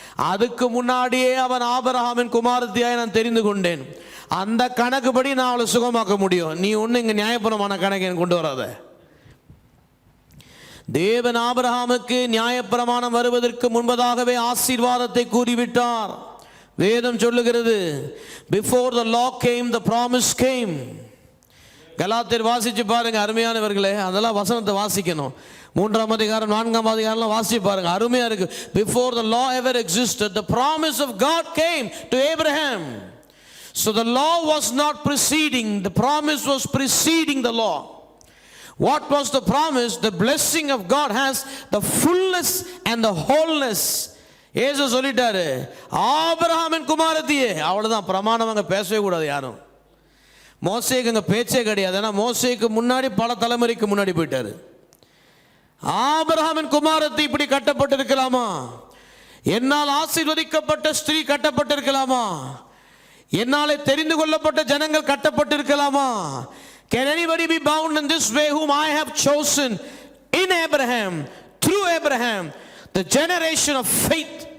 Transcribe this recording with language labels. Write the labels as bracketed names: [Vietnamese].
[Tamil] அதுக்கு முன்னாடியே அவன் ஆபிரகாமின் குமாரத்தியாய் நான் தெரிந்து கொண்டேன். அந்த கணக்குப்படி நான் அவளை சுகமாக்க முடியும். நீ ஒன்றும் இங்கே நியாயப்பிரமாண கணக்கு எனக்கு கொண்டு வராத. தேவன் ஆபிரகாமுக்கு நியாயப்பிரமாணம் வருவதற்கு முன்பதாகவே ஆசீர்வாதத்தை கூறிவிட்டார். வேதம் சொல்லுகிறது, [English] before the law came the promise came. [Tamil] கலாத்தியர் வாசிச்சு பாருங்க அருமையானவர்களே, அதெல்லாம் வசனத்தை வாசிக்கணும். 3ஆம் அதிகாரம் 4ஆம் அதிகாரம் வாசிச்சு பாருங்க, அருமையா இருக்கு. [English] Before the law ever existed, the promise of God came to Abraham. So the law was not preceding, the promise was preceding the law. What was the promise? The blessing of God has the fullness and the wholeness. [Tamil] ஏசு சொல்லிட்டாரு, ஆபிரகாமின் குமாரத்தியே, அவ்வளவுதான். பிரமாணம் அங்க பேசவே கூடாது யாரும். மோசேக்கு அங்கே பேச்சே கிடையாது. ஏன்னா மோசேக்கு முன்னாடி பல தலைமுறைக்கு முன்னாடி போயிட்டாரு. ஆபிரகாமின் குமாரத்தை இப்படி கட்டப்பட்டிருக்கலாமா? என்னால் ஆசீர்வதிக்கப்பட்ட ஸ்திரீ கட்டப்பட்டிருக்கலாமா? என்னாலே தெரிந்து கொள்ளப்பட்ட ஜனங்கள் கட்டப்பட்டிருக்கலாமா? [English] Can anybody be bound in this way whom I have chosen in Abraham, through Abraham, the generation of faith?